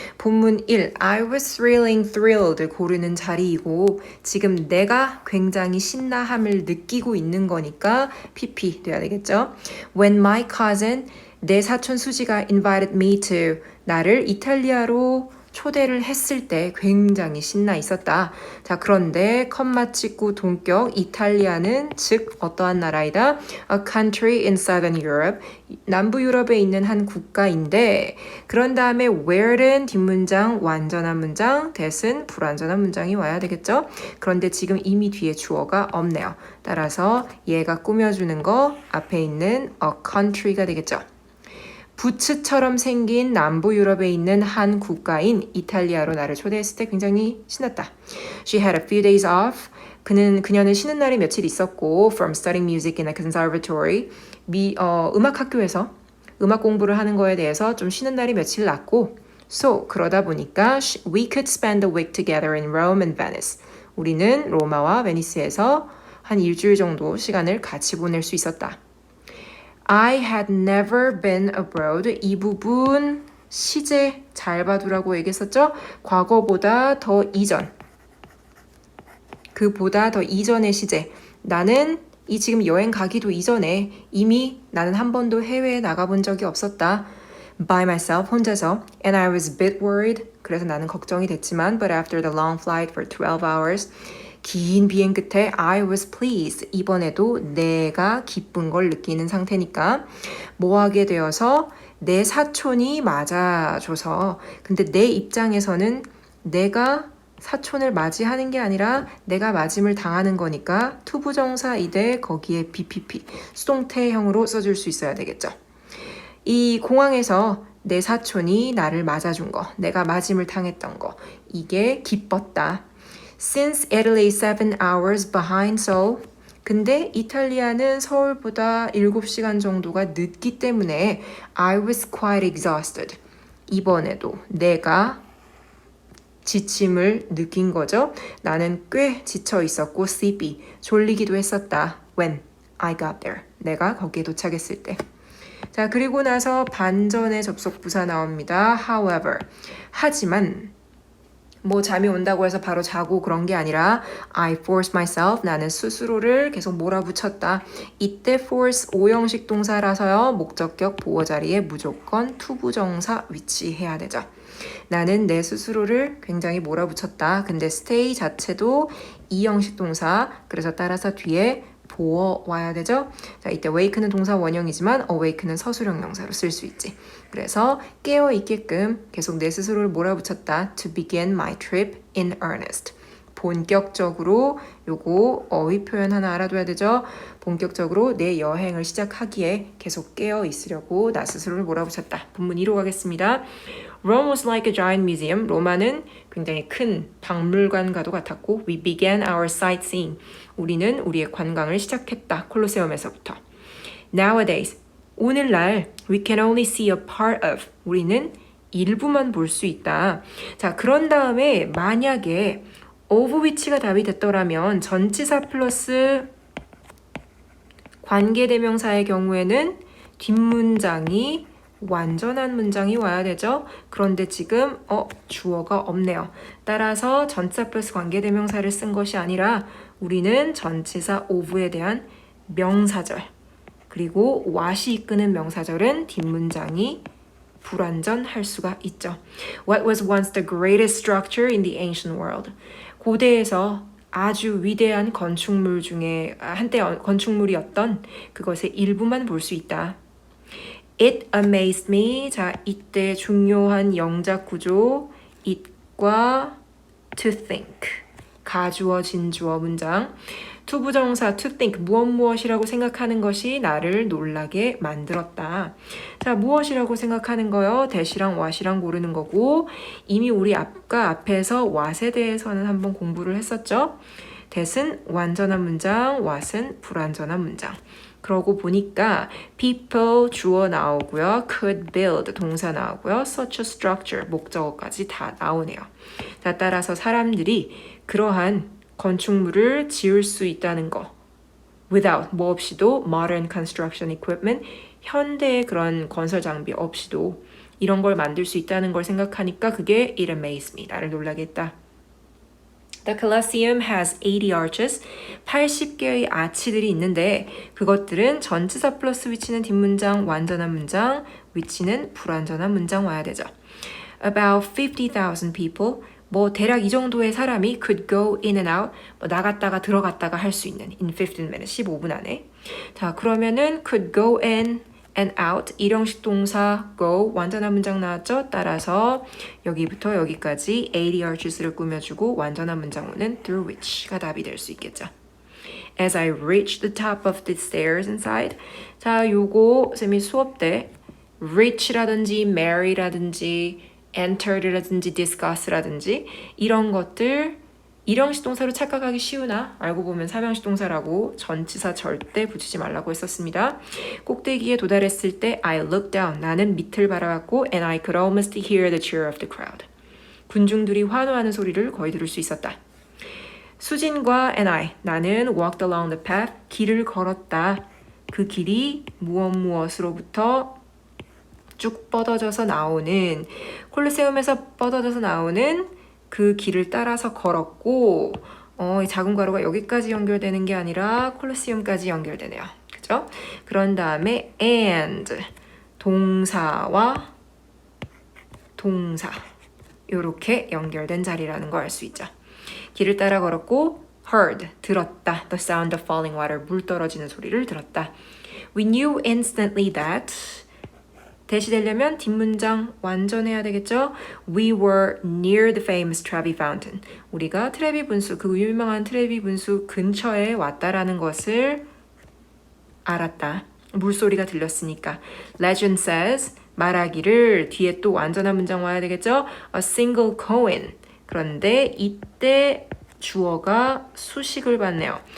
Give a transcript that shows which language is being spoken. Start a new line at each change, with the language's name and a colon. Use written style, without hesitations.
Korean: 본문 1,
English: I was thrilling thrilled
Korean: 고르는 자리이고 지금 내가 굉장히 신나함을 느끼고 있는 거니까 PP 돼야 되겠죠.
English: When my cousin,
Korean: 내 사촌 수지가
English: invited me to,
Korean: 나를 이탈리아로 초대를 했을 때 굉장히 신나 있었다. 자, 그런데 컴마 찍고 동격 이탈리아는 즉 어떠한 나라이다?
English: A country in southern Europe.
Korean: 남부 유럽에 있는 한 국가인데 그런 다음에 where는 뒷문장 완전한 문장, that은 불완전한 문장이 와야 되겠죠? 그런데 지금 이미 뒤에 주어가 없네요. 따라서 얘가 꾸며주는 거 앞에 있는 a country가 되겠죠. 부츠처럼 생긴 남부 유럽에 있는 한 국가인 이탈리아로 나를 초대했을 때 굉장히 신났다.
English: She had a few days off.
Korean: 그녀는 쉬는 날이 며칠 있었고
English: from studying music in a conservatory.
Korean: 음악 학교에서 음악 공부를 하는 거에 대해서 좀 쉬는 날이 며칠 났고 So 그러다 보니까
English: we could spend a week together in Rome and Venice.
Korean: 우리는 로마와 베니스에서 한 일주일 정도 시간을 같이 보낼 수 있었다.
English: I had never been abroad.
Korean: 이 부분 시제 잘 봐두라고 얘기했었죠? 과거보다 더 이전. 그보다 더 이전의 시제. 나는 이 지금 여행 가기도 이전에 이미 나는 한 번도 해외에 나가본 적이 없었다.
English: By myself,
Korean: 혼자서.
English: And I was a bit worried.
Korean: 그래서 나는 걱정이 됐지만
English: But after the long flight for 12 hours
Korean: 긴 비행 끝에
English: I was pleased.
Korean: 이번에도 내가 기쁜 걸 느끼는 상태니까 뭐 하게 되어서 내 사촌이 맞아줘서 근데 내 입장에서는 내가 사촌을 맞이하는 게 아니라 내가 맞음을 당하는 거니까 투부정사 이대 거기에 BPP 수동태형으로 써줄 수 있어야 되겠죠. 이 공항에서 내 사촌이 나를 맞아준 거, 내가 맞음을 당했던 거 이게 기뻤다.
English: Since Italy is 7 hours behind Seoul.
Korean: 근데 이탈리아는 서울보다 7시간 정도가 늦기 때문에
English: I was quite exhausted.
Korean: 이번에도 내가 지침을 느낀 거죠. 나는 꽤 지쳐 있었고 sleepy, 졸리기도 했었다.
English: When I got there.
Korean: 내가 거기에 도착했을 때. 자, 그리고 나서 반전의 접속부사 나옵니다.
English: However.
Korean: 하지만 뭐 잠이 온다고 해서 바로 자고 그런 게 아니라
English: I forced myself.
Korean: 나는 스스로를 계속 몰아붙였다. 이때 force 5형식 동사라서요. 목적격 보어 자리에 무조건 투부정사 위치해야 되죠. 나는 내 스스로를 굉장히 몰아붙였다. 근데 stay 자체도 2형식 동사. 그래서 따라서 뒤에 보어 와야 되죠. 자, 이때 wake는 동사 원형이지만 awake는 서술형 명사로 쓸 수 있지. 그래서 깨어 있게끔 계속 내 스스로를 몰아붙였다.
English: To begin my trip in earnest.
Korean: 본격적으로 요거 어휘 표현 하나 알아둬야 되죠. 본격적으로 내 여행을 시작하기에 계속 깨어 있으려고 나 스스로를 몰아붙였다. 본문 2로 가겠습니다.
English: Rome was like a giant museum.
Korean: 로마는 굉장히 큰 박물관과도 같았고
English: We began our sightseeing.
Korean: 우리는 우리의 관광을 시작했다. 콜로세움에서부터.
English: Nowadays, 오늘날 we can only see a part of.
Korean: 우리는 일부만 볼 수 있다. 자, 그런 다음에 만약에 of which가 답이 됐더라면 전치사 플러스 관계대명사의 경우에는 뒷문장이 완전한 문장이 와야 되죠. 그런데 지금 주어가 없네요. 따라서 전치사 플러스 관계대명사를 쓴 것이 아니라 우리는 전치사 of에 대한 명사절 그리고 what이 이끄는 명사절은 뒷문장이 불완전할 수가 있죠.
English: What was once the greatest structure in the ancient world?
Korean: 고대에서 아주 위대한 건축물 중에 한때 건축물이었던 그것의 일부만 볼 수 있다.
English: It amazed me.
Korean: 자, 이때 중요한 영작 구조 it과 to think. 가주어, 진주어 문장. 투부정사 to think 무엇이라고 생각하는 것이 나를 놀라게 만들었다. 자, 무엇이라고 생각하는 거요? that이랑 what이랑 고르는 거고 이미 우리 앞에서 what에 대해서는 한번 공부를 했었죠. that은 완전한 문장, what은 불완전한 문장. 그러고 보니까 people 주어 나오고요. could build 동사 나오고요. such a structure 목적어까지 다 나오네요. 자, 따라서 사람들이 그러한 건축물을 지을 수 있다는 거 without 뭐 없이도
English: modern construction equipment
Korean: 현대의 그런 건설 장비 없이도 이런 걸 만들 수 있다는 걸 생각하니까 그게
English: it amazed me.
Korean: 나를 놀라게 했다.
English: The Colosseum has 80 arches.
Korean: 80개의 아치들이 있는데 그것들은 전치사 플러스 위치는 뒷문장, 완전한 문장, 위치는 불완전한 문장 와야 되죠.
English: About 50,000 people.
Korean: 뭐 대략 이 정도의 사람이
English: could go in and out.
Korean: 뭐 나갔다가 들어갔다가 할 수 있는
English: in 15 minutes.
Korean: 15분 안에. 자, 그러면은 could go in and out. 일형식 동사 go 완전한 문장 나왔죠? 따라서 여기부터 여기까지 80 arches를 꾸며주고 완전한 문장어는 through which가 답이 될 수 있겠죠.
English: As I reached the top of the stairs inside.
Korean: 자, 요거 쌤이 수업 때 reach라든지 marry라든지 entered라든지 discuss라든지 이런 것들 일형식 동사로 착각하기 쉬우나 알고 보면 삼형식 동사라고 전치사 절대 붙이지 말라고 했었습니다. 꼭대기에 도달했을 때
English: I looked down.
Korean: 나는 밑을 바라봤고
English: and I could almost hear the cheer of the crowd.
Korean: 군중들이 환호하는 소리를 거의 들을 수 있었다. 수진과 and I.
English: 나는 walked along the path.
Korean: 길을 걸었다. 그 길이 무엇으로부터 쭉 뻗어져서 나오는 콜로세움에서 뻗어져서 나오는 그 길을 따라서 걸었고 이 작은 괄호가 여기까지 연결되는 게 아니라 콜로세움까지 연결되네요. 그죠? 그런 다음에 and 동사와 동사 이렇게 연결된 자리라는 거 알 수 있죠. 길을 따라 걸었고 heard 들었다.
English: The sound of falling water
Korean: 물 떨어지는 소리를 들었다.
English: We knew instantly that
Korean: 대시되려면 뒷문장 완전해야 되겠죠?
English: We were near the famous Trevi Fountain.
Korean: 우리가 트레비 분수, 그 유명한 트레비 분수 근처에 왔다라는 것을 알았다. 물소리가 들렸으니까.
English: Legend says,
Korean: 말하기를 뒤에 또 완전한 문장 와야 되겠죠?
English: A single coin.
Korean: 그런데 이때 주어가 수식을 받네요.